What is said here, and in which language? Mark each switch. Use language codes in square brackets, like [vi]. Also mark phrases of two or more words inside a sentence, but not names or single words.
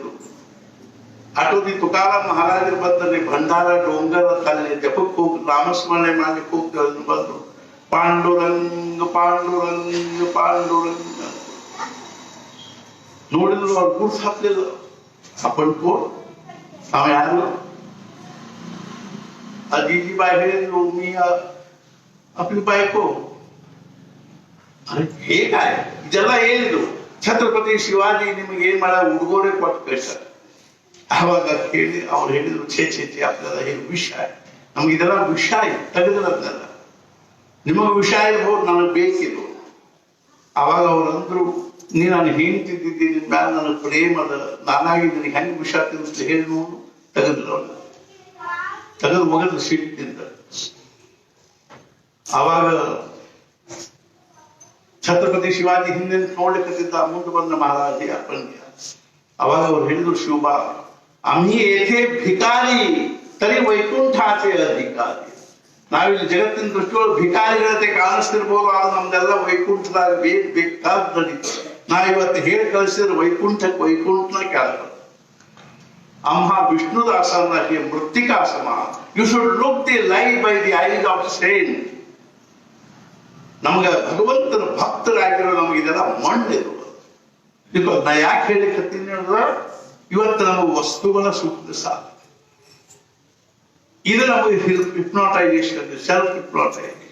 [kn] ಅಟೋದಿ ತುಕಾರಾಮ್ ಮಹಾರಾಜರು ಬಂದಲ್ಲಿ ಭಂಡಾರ ಡೋಂಗರ ತಲೆ ಜಪಕ್ಕೆ ಹೋಗಿ ನಾಮಸ್ಮರಣೆ ಮಾಡ್ಲಿಕ್ಕೆ ಹೋಗ್ತಾರೆ. ಬಂದು ಪಾಂಡುರಂಗ ಪಾಂಡುರಂಗ ಪಾಂಡುರಂಗ ನೋಡಿದ್ರು ಅವ್ರು ಗುರ್ತು ಹಾಕ್ಲಿಲ್ಲ. ಅಪ್ಪಣ್ಕೋ ಅವ ಯಾರು? [mr] अजीजी बाई ಹೇಳಿದ್ರು, मी आपली बायको. हे काय [kn] ಇದೆಲ್ಲ ಹೇಳಿದ್ರು. ಛತ್ರಪತಿ ಶಿವಾಜಿ ನಿಮಗೆ ಏನ್ ಮಾಡ ಉಡುಗೊರೆ ಕೊಟ್ಟು ಕಳಿಸ್ತಾರೆ. ಆವಾಗ ಕೇಳಿ ಅವ್ರು ಹೇಳಿದ್ರು, ಛೇ ಛೇ ಛೇ [mr] आपल्याला हे [kn] ವಿಷಯ, ನಮ್ಗೆ ಇದೆಲ್ಲ ವಿಷಯ ತೆಗೆದಿರೋದಲ್ಲ, ನಿಮಗೆ ವಿಷಯ ಇರ್ಬೋದು, ನನಗೆ ಬೇಕಿದ್ರು. ಆವಾಗ ಅವ್ರಂದ್ರು, ನೀ ನಾನು ಹೆಂಡ್ತಿದ್ದೀನಿ, ನಿನ್ ಮ್ಯಾಲ ನನಗೆ ಪ್ರೇಮ ಅದ, ನಾನಾಗಿದ್ದೀನಿ, ಹೆಂಗ್ ವಿಷಯ ತಿಳಿಸ್ಲಿ ಹೇಳಿ ನೋಡು. ತೆಗೆದಿಲ್ಲ ಅವ್ರನ್ನ, ತೆಗೆದು ಮಗದ ಸಿಟ್ಟಿಂದ. ಆವಾಗ ಛತ್ರಪತಿ ಶಿವಾಜಿ ಹಿಂದೆ ನೋಡ್ಲಿಕ್ಕತ್ತಿದ್ದ, ಮುಂದೆ ಬಂದ ಮಹಾರಾಜ ಅಪ್ಪನಿಗೆ. ಅವಾಗ ಅವ್ರು ಹೇಳಿದ್ರು, ಶಿವಬಾ [mr] आम्ही येथे भिकारी तरी वैकुंठाचे अधिकारी. [kn] ನಾವಿಲ್ಲಿ ಜಗತ್ತಿನ ದೃಷ್ಟಿಯೊಳಗೆ ಭಿಕಾರಿಗಳತೆ ಕಾಣಿಸ್ತಿರ್ಬೋದು, ಆದ್ರೆ ನಮ್ದೆಲ್ಲ ವೈಕುಂಠದಾಗ ಬೇಕಾದ ನಡೀತದೆ. ನಾ ಇವತ್ತು ಹೇಳಿ ಕಳಿಸಿದ್ರೆ ವೈಕುಂಠನ ಕೆಳಗೆ. [mr] आम्हा विष्णुदासांना हे मृत्तिका समान. [en] You should look the life by the eyes of saint. [kn] ನಮಗೆ ಭಗವಂತನ ಭಕ್ತರಾಗಿರೋ ನಮಗೆ ಇದೆಲ್ಲ ಮಣ್ಣಿರುವ. ಬಿಕಾಸ್ ನಾ ಯಾಕೆ ಹೇಳಿಕತ್ತೀನಿ ಅಂದ್ರೆ ಇವತ್ತು ನಮಗೆ ವಸ್ತುಗಳ ಸುತ್ತ ಸಾಕು. ಇದು ನಮಗೆ ಹಿಪ್ನೋಟೈಸೇಷನ್, [en] self hypnotization.